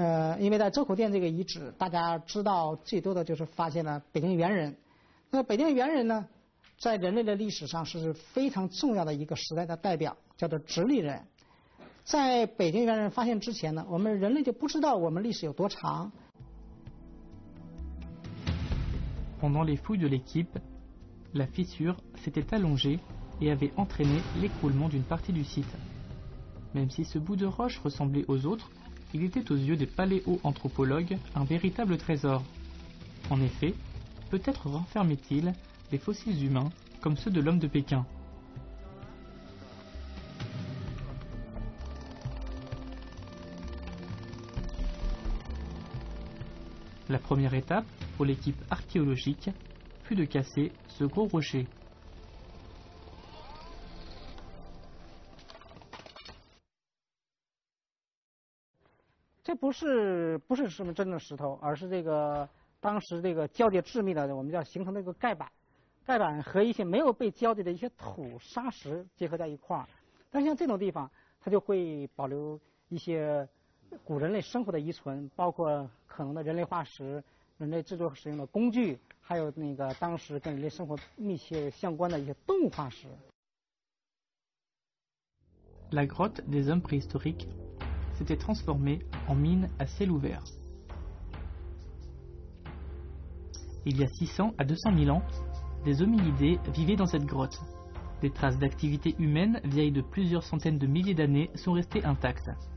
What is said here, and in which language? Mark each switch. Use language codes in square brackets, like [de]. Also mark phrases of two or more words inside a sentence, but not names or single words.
[zh] 因为在周口店这个遗址，大家知道最多的就是发现了北京猿人。那北京猿人呢，在人类的历史上是非常重要的一个时代的代表，叫做直立人。在北京猿人发现之前呢，我们人类就不知道我们历史有多长。 [fr] Pendant les fouilles de l'équipe, la fissure s'était allongée et avait entraîné l'écroulement d'une partie du site. Même si ce bout de roche ressemblait aux autres, il était aux yeux des paléo-anthropologues un véritable trésor. En effet, peut-être renfermait-il des fossiles humains comme ceux de l'homme de Pékin. La première étape pour l'équipe archéologique fut de casser ce gros rocher. « [zh] 这不是什么真的石头，而是这个当时这个交叠致密的，我们叫形成这个盖板，盖板和一些没有被交叠的一些土砂石结合在一块儿。但是像这种地方，它就会保留一些古人类生活的遗存，包括可能的人类化石、人类制作使用的工具，还有那个当时跟人类生活密切相关的一些动物化石。 [fr] La grotte des hommes préhistoriques s'était transformée en mine à ciel ouvert. Il y a 600 à 200 000 ans, des hominidés vivaient dans cette grotte. Des traces d'activité humaine vieilles de plusieurs centaines de milliers d'années sont restées intactes.